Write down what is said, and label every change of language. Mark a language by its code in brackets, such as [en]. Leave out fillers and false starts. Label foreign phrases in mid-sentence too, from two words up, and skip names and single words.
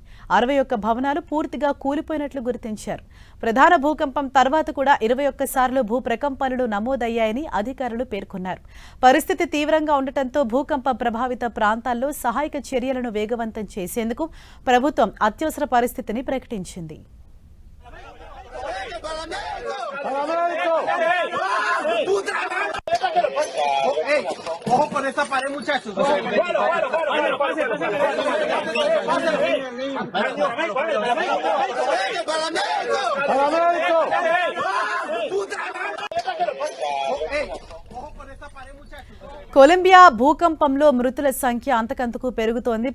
[te] 61 భవనాలు పూర్తిగా కూలిపోయినట్లు గుర్తించారు. ప్రధాన భూకంపం తర్వాత కూడా 21 సార్లు భూప్రకంపనలు నమోదయ్యాయని అధికారులు పేర్కొన్నారు. పరిస్థితి తీవ్రంగా ఉండటంతో భూకంప ప్రభావిత ప్రాంతాల్లో సహాయక చర్యలను వేగవంతం చేసేందుకు ప్రభుత్వం అత్యవసర పరిస్థితిని ప్రకటించింది. [es] Ojo con esa pared, muchachos. [te] కొలంబియా భూకంపంలో మృతుల సంఖ్య అంతకంతకు పెరుగుతోంది.